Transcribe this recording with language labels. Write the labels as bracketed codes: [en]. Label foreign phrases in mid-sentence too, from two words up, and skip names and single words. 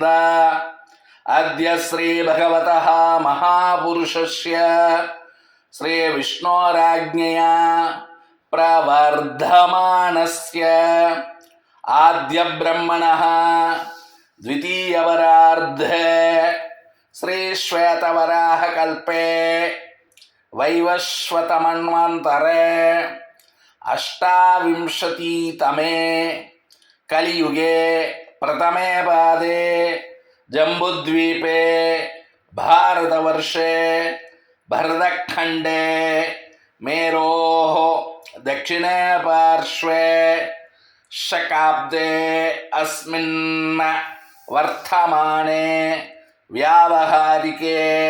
[sa] अद्य श्री भगवतः महापुरुषस्य श्री विष्णोराज्ञया प्रवर्तमानस्य आद्य ब्रह्मणः द्वितीयपरार्धे श्री श्वेतवराह कल्पे वैवस्वतमन्वन्तरे अष्टाविंशतितमे कलियुगे प्रथमे पादे जम्बुद्वीपे भारतवर्षे भरतखण्डे मेरोः दक्षिणे पार्श्वे शकाब्दे अस्मिन् वर्तमाने व्यावहारिके